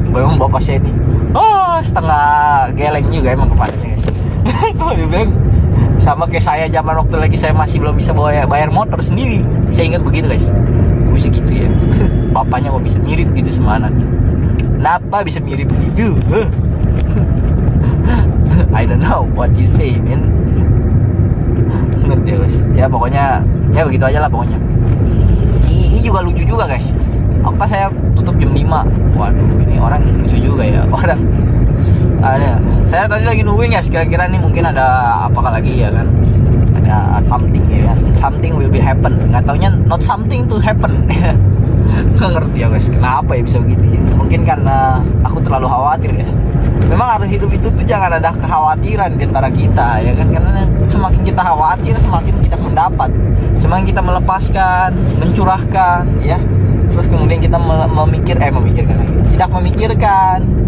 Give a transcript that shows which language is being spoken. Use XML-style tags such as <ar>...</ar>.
<id>memang bapak saya ini setengah geleng juga emang kepalanya guys. Kalau dibilang sama kayak saya zaman waktu lagi saya masih belum bisa bayar motor sendiri, saya ingat begitu guys. Bisa gitu ya. Bapaknya mau bisa mirip gitu sama anaknya. Kenapa bisa mirip begitu?</id> <en>I don't know what you say, man.</en> <id>Ngerti ya guys. Ya pokoknya ya begitu aja lah pokoknya. Ini juga lucu juga guys. Apa saya tutup jam 5. Waduh, ini orang lucu juga ya. Orang ada. Saya tadi lagi nungguin guys, kira-kira nih mungkin ada apakah lagi ya kan. Ada</id> <en>something</en> <id>ya kan.</id> <en>Something will be happen.</en> <id>Enggak taunya</id> <en>not something to happen.</en> <id>Nggak ngerti ya guys, kenapa ya bisa begitu ya. Mungkin karena aku terlalu khawatir guys. Memang harus hidup itu tuh jangan ada kekhawatiran di antara kita ya kan. Karena semakin kita khawatir, semakin kita mendapat. Semakin kita melepaskan, mencurahkan ya. Terus kemudian kita memikirkan lagi. Tidak memikirkan.</id>